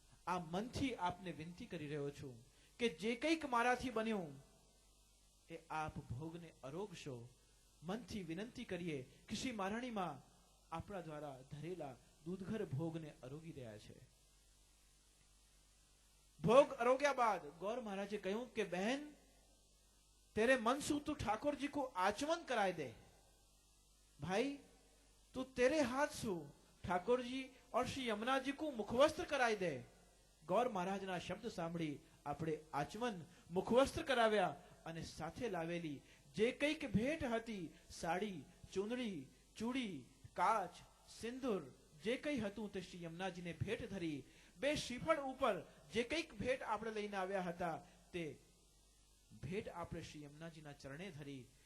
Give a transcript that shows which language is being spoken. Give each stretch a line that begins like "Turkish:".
Gujarati: આ મનથી આપને વિનંતી કરી રહ્યો છું કે જે કંઈક મારાથી બન્યું એ આપ ભોગને અરોગશો. મનથી વિનંતી કરીએ કે શ્રી મહારાણીમાં આપણા દ્વારા ધરેલા દૂધઘર ભોગને અરોગી રહ્યા છે. ભોગ અરોગ્યા બાદ ગૌર મહારાજે કહ્યું કે બહેન,
Hindi: तेरे मन से तू ठाकुर जी को आचमन कराए दे. भाई, तू तेरे हाथ से ठाकुर जी और श्री यमुना जी को मुखवस्त्र कराई दे.
Gujarati: गौर महाराज ना शब्द सांभળી આપણે આચમન મુખવસ્ત્ર કરાવ્યા અને સાથે લાવેલી જે કંઈક ભેટ હતી, સાડી, ચુંદડી, ચૂડી, કાચ, સિંદૂર, જે કંઈ હતું તે શ્રી યમુનાજીને ભેટ ધરી. બે શ્રીફળ ઉપર જે કંઈક ભેટ આપણે લઈને આવ્યા હતા તે ભેટ આપણે શ્રી યમુનાજીના ચરણે ધરી.